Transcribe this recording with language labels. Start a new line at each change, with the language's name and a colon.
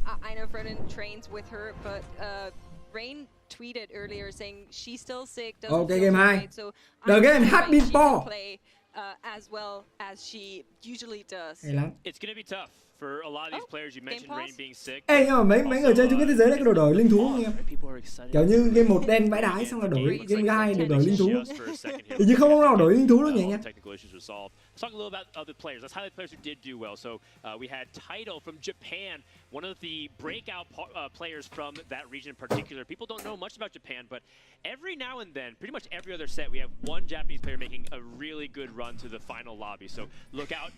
English: I know Froden trains with her, but Rain tweeted earlier saying she's still sick, doesn't feel game 2. right, so The game has been poor. As well as she usually does. It's going to be tough for a lot of these players. You mentioned Rain being sick.
Vietnamese: Ê, nhưng mà mấy người chơi chung kết thế giới đấy có đổi linh thú không em? Kiểu như game 1 đen bãi đái xong rồi đổi game 2 để đổi linh thú. Hình như không nào đổi linh thú đâu nhỉ anh em?
English: Let's talk a little about other players. Let's highlight players who did do well. So we had Tidal from Japan, one of the breakout players from that region in particular. People don't know much about Japan, but every now and then, pretty much every other set, we have one Japanese player making a really good run to the final lobby. So look out.